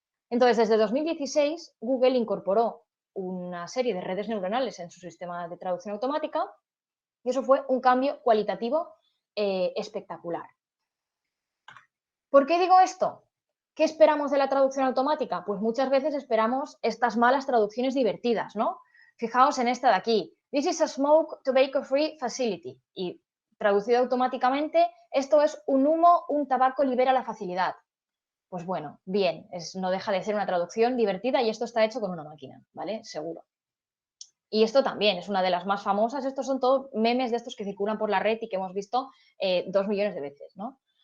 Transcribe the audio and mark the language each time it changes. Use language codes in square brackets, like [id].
[es] Entonces, desde 2016, Google incorporó una serie de redes neuronales en su sistema de traducción automática y eso fue un cambio cualitativo espectacular. ¿Por qué digo esto? ¿Qué esperamos de la traducción automática? Pues muchas veces esperamos estas malas traducciones divertidas, ¿no? Fijaos en esta de aquí. [en] This is a smoke tobacco free facility. [es] Y traducido automáticamente, esto es un humo, un tabaco libera la facilidad. Pues bueno, bien, no deja de ser una traducción divertida y esto está hecho con una máquina, ¿vale? Seguro. Y esto también es una de las más famosas. Estos son todos memes de estos que circulan por la red y que hemos visto 2 millones de veces, ¿no?